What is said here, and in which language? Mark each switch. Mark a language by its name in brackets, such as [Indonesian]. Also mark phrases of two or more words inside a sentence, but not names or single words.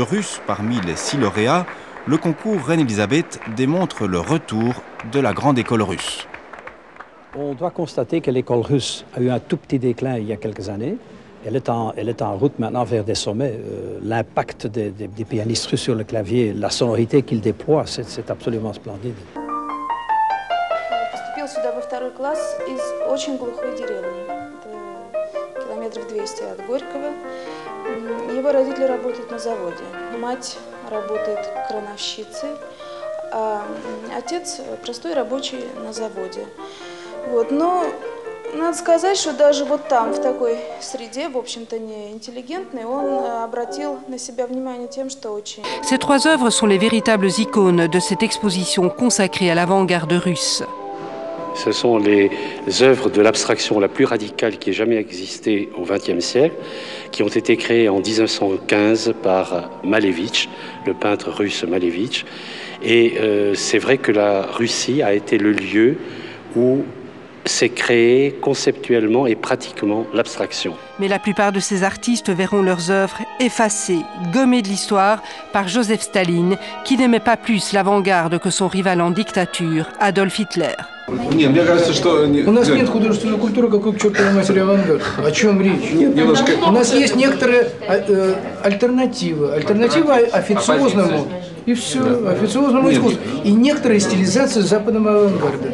[French] Russes parmi les 6 lauréats, le concours Reine-Elisabeth démontre le retour de la grande école russe. On doit constater que l'école russe a eu un tout petit déclin il y a quelques années. Elle est en route maintenant vers des sommets. L'impact des pianistes russes sur le clavier, la sonorité qu'ils déploient, c'est absolument splendide. [Russian] Поступил сюда во 2 класс из очень глухой деревни. Это километров 200 от Горького. Его родители работают на заводе. Мать работает крановщицей, а отец простой рабочий на заводе. Вот. Но надо сказать, что даже вот там, в такой среде, в общем-то, не интеллигентной, он обратил на себя внимание тем, что очень... [French] Ces 3 œuvres sont les véritables icônes de cette exposition consacrée à l'avant-garde russe. Ce sont les œuvres de l'abstraction la plus radicale qui ait jamais existé au XXe siècle, qui ont été créées en 1915 par Malevitch, le peintre russe Malevitch. Et c'est vrai que la Russie a été le lieu où s'est créée conceptuellement et pratiquement l'abstraction. Mais la plupart de ces artistes verront leurs œuvres effacées, gommées de l'histoire par Joseph Staline, qui n'aimait pas plus l'avant-garde que son rival en dictature, Adolf Hitler. [Russian] Нет, мне кажется, что... У нас нет художественной культуры, какой к чертовой матери авангард. О чем речь? Немножко... У нас есть некоторые альтернативы. Альтернатива официозному. И все, официозному искусству. И некоторые стилизации западного авангарда.